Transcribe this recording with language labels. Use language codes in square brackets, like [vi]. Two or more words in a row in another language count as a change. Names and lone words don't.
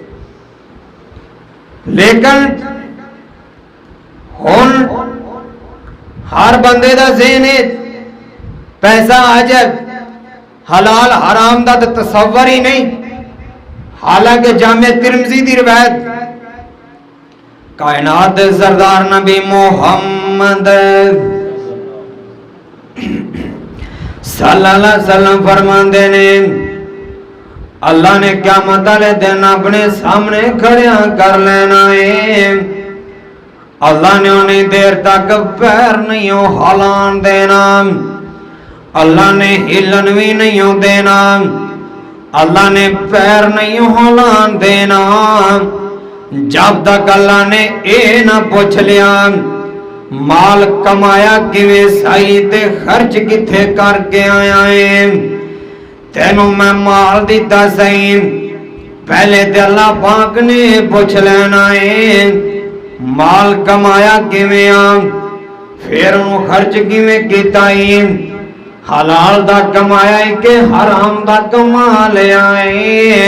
[pa] لیکن ہن ہر بندے دا ذہن ہے پیسہ آ جائے، حلال حرام دا تو تصور ہی نہیں. حالانکہ جامع ترمذی دی روایت کائنات سردار نبی محمد [ar] صلی اللہ علیہ وسلم [pa] فرماتے نے اللہ نے قیامت والے دن اپنے سامنے کھڑیاں کر لینا ہے. اللہ نے انہیں دیر تک پیر نہیں ہلان دینا، اللہ نے ہلن بھی نہیں دینا، اللہ نے پیر نہیں ہلان دینا جب تک اللہ نے یہ نہ پچھ لیا مال کمایا کیویں صحیح تے خرچ کتھے کر کے آیا ہے. تینوں میں مال دتا صحیح، پہلے تے اللہ پاک نے پچھ لینا ہے مال کمایا کیویں آ، فیر انہاں نے خرچ کیویں کیتا ہے، حلال دا کمایا ہے کہ حرام دا کما لیا ہے.